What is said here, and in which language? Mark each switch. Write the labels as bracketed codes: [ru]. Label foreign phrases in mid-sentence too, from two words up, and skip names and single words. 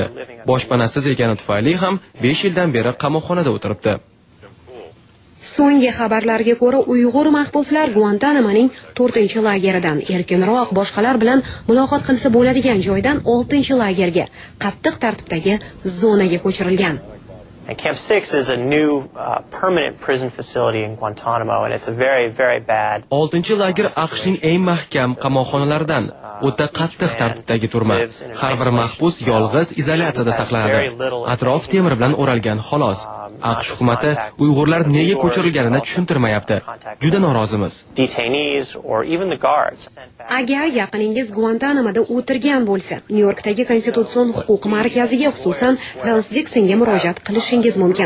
[uz] Boshpanasiz ekani tufayli ham 5 yildan beri qamoqxonada o'tiribdi. So'nggi xabarlarga ko'ra, Uyg'ur mahbuslar Guantanamoning 4-lageridan erkinroq boshqalar bilan muloqot qilsa bo'ladigan joydan 6-lagerga, qattiq tartibdagi zonaga ko'chirilgan. [en] And Camp 6 is a new permanent prison facility in Guantanamo, and it's a very, very bad. [uz] 6-lager AQShning eng mahkam qamoqxonalaridan. O'ta qattiq tartibdagi turma. Har bir mahbus yolg'iz izolyatsiyada saqlanadi. Atrof temir bilan o'ralgan, xolos. AQSh hukumati Uyg'urlar nega ko'chirilganini tushuntirmayapti. Juda norozimiz. Agar yaqiningiz Guantanamoda o'tirgan bo'lsa, Nyu-Yorkdagi Konstitutsion huquq markaziga, xususan Wells Dixonga murojaat qilishingiz mumkin.